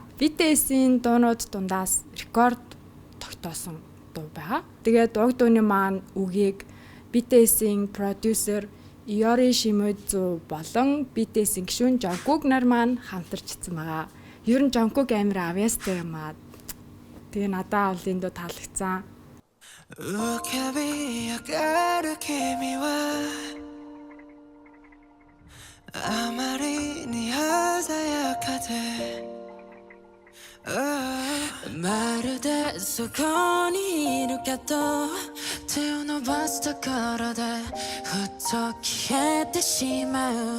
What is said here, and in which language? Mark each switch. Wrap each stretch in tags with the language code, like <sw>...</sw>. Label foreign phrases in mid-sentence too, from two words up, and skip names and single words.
<mn>BTS-ийн дуунууд дундаас рекорд тогтоосон дуу байгаа. Тэгээд уг дууны маань үгийг BTS-ийн продюсер Iori Shimizu болон BTS-ийн гишүүн Jungkook нар маань хамтарчсан байгаа. Ер нь Jungkook амир авьяастай юм аа. Тэгээ надад бол энэ дуу таалагдсан.</mn> <ja>まるでそこにいるけど手を伸ばしたからでふっと消えてしまう</ja>